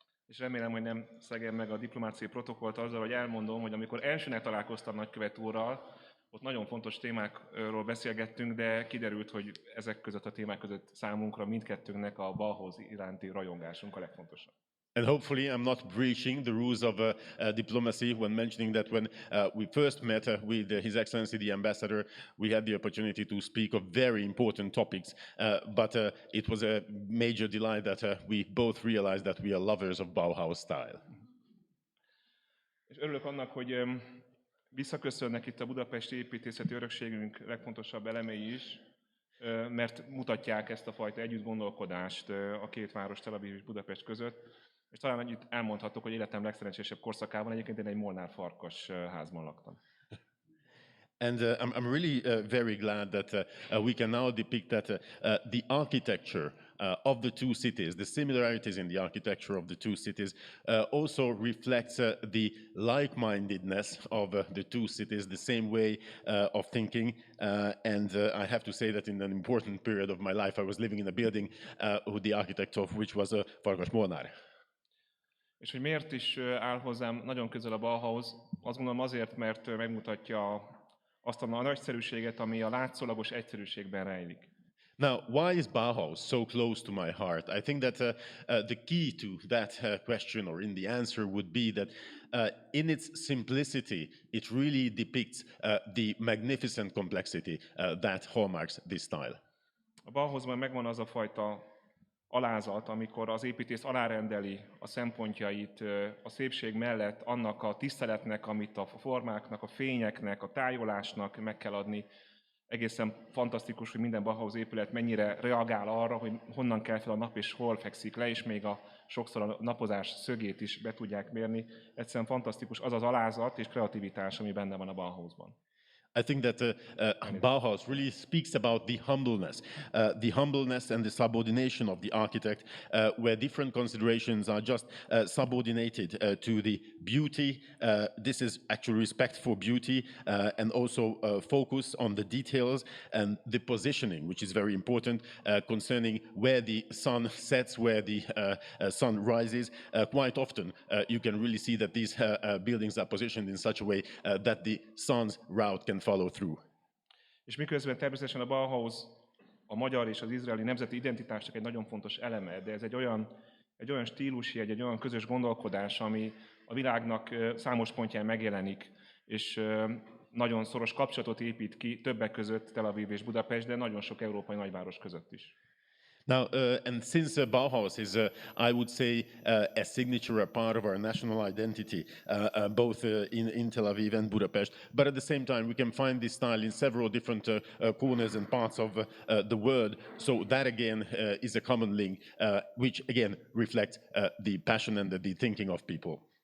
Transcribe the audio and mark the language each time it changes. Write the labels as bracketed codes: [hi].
[hu] És remélem, hogy nem szegem meg a diplomáciai protokollt azzal, hogy elmondom, hogy amikor elsőnek találkoztam nagykövet úrral, ott nagyon fontos témákról beszélgettünk, de kiderült, hogy ezek között a témák között számunkra mindkettőnknek a Bauhaus iránti rajongásunk a legfontosabb. [en] And hopefully I'm not breaching the rules of diplomacy when mentioning that when we first met with His Excellency the Ambassador, we had the opportunity to speak of very important topics, but it was a major delight that we both realized that we are lovers of Bauhaus style. [hu] És örülök annak, hogy visszaköszönnek itt a budapesti építészeti örökségünk legfontosabb elemei is, mert mutatják ezt a fajta együttgondolkodást a két város, Tel Aviv és Budapest között. És talán annyit elmondhatok, hogy életem legszerencsésebb korszakában egyébként én egy molnár farkas házban laktam. [en] And I'm really very glad that we can now depict that the architecture of the two cities, the similarities in the architecture of the two cities, also reflects the like-mindedness of the two cities, the same way of thinking. And I have to say that in an important period of my life, I was living in a building the architect of which was Farkas Molnár. [hu] És hogy miért is áll hozzám nagyon közel a Bauhaus, azt gondolom azért, mert megmutatja azt a nagyszerűséget, ami a látszólagos egyszerűségben rejlik. [en] Now, why is Bauhaus so close to my heart? I think that the key to that question, or in the answer, would be that in its simplicity, it really depicts the magnificent complexity that hallmarks this style. [hu] A Bauhausban megvan az a fajta alázat, amikor az építész alárendeli a szempontjait a szépség mellett annak a tiszteletnek, amit a formáknak, a fényeknek, a tájolásnak meg kell adni. Egészen fantasztikus, hogy minden Bauhaus épület mennyire reagál arra, hogy honnan kell fel a nap és hol fekszik le, és még sokszor a napozás szögét is be tudják mérni. Egyszerűen fantasztikus az az alázat és kreativitás, ami benne van a Bauhausban. [en] I think that Bauhaus really speaks about the humbleness and the subordination of the architect, where different considerations are just subordinated to the beauty. This is actually respect for beauty and also focus on the details and the positioning, which is very important concerning where the sun sets, where the sun rises. Quite often you can really see that these buildings are positioned in such a way that the sun's route can follow through. [hu] És miközben természetesen a Bauhaus a magyar és az izraeli nemzeti identitásnak egy nagyon fontos eleme, de ez egy olyan stílusjegy, egy olyan közös gondolkodás, ami a világnak számos pontján megjelenik, és nagyon szoros kapcsolatot épít ki többek között Tel Aviv és Budapest, de nagyon sok európai nagyváros között is. [en] Now, and since Bauhaus is, I would say, a signature, a part of our national identity, both in Tel Aviv and Budapest, but at the same time, we can find this style in several different corners and parts of the world. So that again is a common link, which again reflects the passion and the thinking of people.